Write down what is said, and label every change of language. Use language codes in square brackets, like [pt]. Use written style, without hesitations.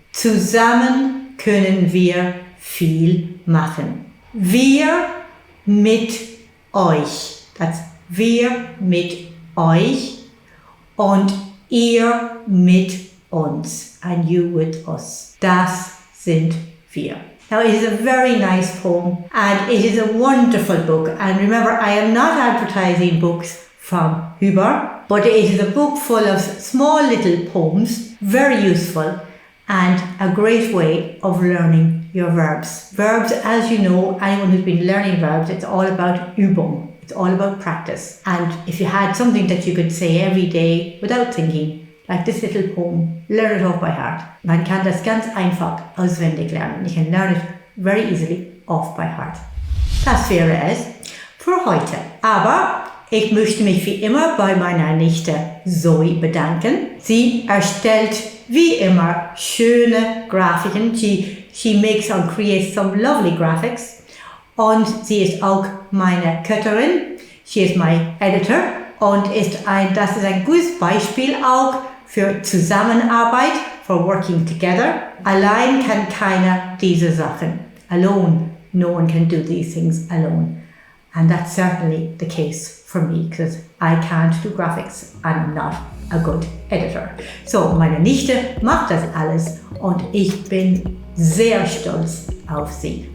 [de] Zusammen können wir viel machen. Wir mit euch. That's wir mit euch und ihr mit uns. [en] And you with us. [de] Das sind wir. [en] Now it is a very nice poem and it is a wonderful book, and remember I am not advertising books from Huber, but it is a book full of small little poems, very useful and a great way of learning your verbs. Verbs, as you know, anyone who's been learning verbs, it's all about Übung, it's all about practice. And if you had something that you could say every day without thinking, like this little poem, learn it off by heart. [de] Man kann das ganz einfach auswendig lernen. [en] You can learn it very easily off by heart. [de] Das wäre es für heute. Aber ich möchte mich wie immer bei meiner Nichte Zoe bedanken. Sie erstellt wie immer schöne Grafiken. [en] She makes and creates some lovely graphics. [de] Und sie ist auch meine Cutterin. [en] She is my editor. [de] Und das ist ein gutes Beispiel auch für Zusammenarbeit, [en] for working together. [de] Allein kann keiner diese Sachen. [en] Alone, no one can do these things alone. And that's certainly the case for me, because I can't do graphics and I'm not a good editor. [de] So, meine Nichte macht das alles und ich bin sehr stolz auf sie.